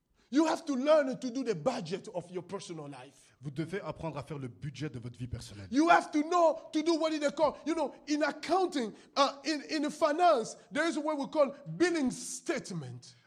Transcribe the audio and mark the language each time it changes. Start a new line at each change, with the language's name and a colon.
English: you have to learn to do the budget of your personal life.
French: vous devez apprendre à faire le budget de votre vie personnelle.
English: You have to know to do what they call, you know, in accounting, in finance, there is what we call billing statement.